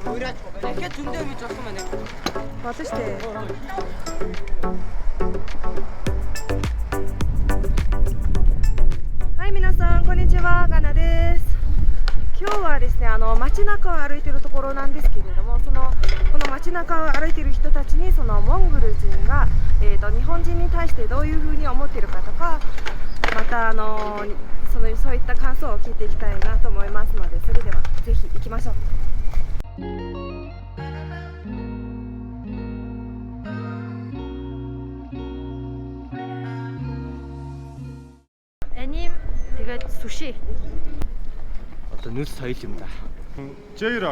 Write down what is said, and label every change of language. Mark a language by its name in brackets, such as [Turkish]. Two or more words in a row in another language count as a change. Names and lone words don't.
[Mongolian] Дахиад зөндөө гэж болох юм байна. Болно шүү дээ. [Japanese] Hi 皆さん、こんにちは、ガナです。今日はですね、街中を歩いているところなんですけれども、この街中を歩いている人たちにモンゴル人が、日本人に対してどういうふうに思っているかとか、またそういった感想を聞いていきたいなと思いますので、それではぜひ行きましょう。 [Mongolian] Аним тэгээд суши. Одоо нүүс соёл юм да. J-rock.